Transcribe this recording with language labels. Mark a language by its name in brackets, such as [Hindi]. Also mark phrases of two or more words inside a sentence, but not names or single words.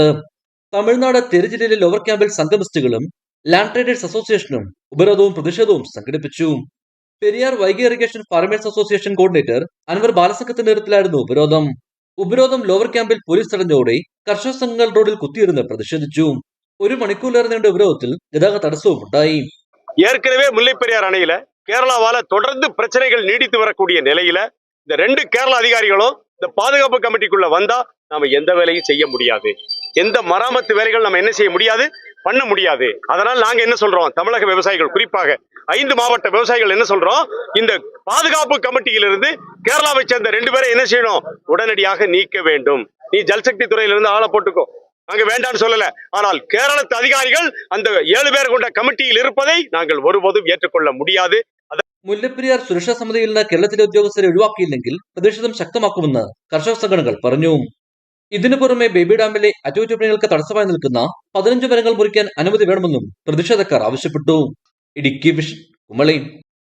[Malayalam] തമിഴ്നാട് തിരുജില്ലയിലെ ലോവർ ക്യാമ്പിൽ സംഘമിസ്റ്റുകളും ലാൻഡ് ട്രേഡേഴ്സ് അസോസിയേഷനും ഉപരോധവും പ്രതിഷേധവും സംഘടിപ്പിച്ചു. പെരിയാർ വൈഗ ഇറിഗേഷൻ ഫാർമേഴ്സ് അസോസിയേഷൻ കോർഡിനേറ്റർ അൻവർ ബാലസംഘത്തിന്റെ നേതൃത്വത്തിലായിരുന്നു ഉപരോധം ലോവർ ക്യാമ്പിൽ പോലീസ് തടഞ്ഞോടെ കർഷക സംഘങ്ങൾ റോഡിൽ കുത്തിയിരുന്ന് പ്രതിഷേധിച്ചു. 1 മണിക്കൂറിലേറെ നീണ്ട ഉപരോധത്തിൽ ഗതാഗത തടസ്സവും ഉണ്ടായി. [Tamil] ஏற்கனவே முல்லைப்பெரியார் அணையில கேரளாவால தொடர்ந்து பிரச்சனைகள் நீடித்து வரக்கூடிய நிலையில இந்த 2 கேரள அதிகாரிகளும் இந்த பாதுகாப்பு கமிட்டிக்குள்ள வந்தா நாம எந்த வேலையும் செய்ய முடியாது. எந்த மராமத்து வேலைகள் நம்ம என்ன செய்ய முடியாது, பண்ண முடியாது. அதனால நாங்க என்ன சொல்றோம், தமிழக விவசாயிகள் குறிப்பாக 5 மாவட்ட விவசாயிகள் என்ன சொல்றோம், இந்த பாதுகாப்பு கமிட்டியிலிருந்து கேரளாவை சேர்ந்த 2 பேரை என்ன செய்யணும், உடனடியாக நீக்க வேண்டும். நீ ஜல்சக்தி துறையிலிருந்து ஆளை போட்டுக்கோ, நாங்க வேண்டாம்னு சொல்லல. ஆனால் கேரளத்து அதிகாரிகள் அந்த 7 பேர் கொண்ட கமிட்டியில் இருப்பதை நாங்கள் ஒருபோதும் ஏற்றுக்கொள்ள முடியாது. [Malayalam] മുല്ലപ്പെരിയാർ സുരക്ഷാ സമിതിയിൽ നിന്ന് കേരളത്തിലെ ഉദ്യോഗസ്ഥരെ ഒഴിവാക്കിയില്ലെങ്കിൽ പ്രതിഷേധം ശക്തമാക്കുമെന്ന് കർഷക സംഘടനകൾ പറഞ്ഞു. ഇതിനു പുറമെ ബേബി ഡാമിലെ അറ്റകുറ്റപ്പണികൾക്ക് തടസ്സമായി നിൽക്കുന്ന 15 മരങ്ങൾ മുറിക്കാൻ അനുമതി വേണമെന്നും പ്രതിഷേധക്കാർ ആവശ്യപ്പെട്ടു. ഇടുക്കി വിഷൻ, കുമളി.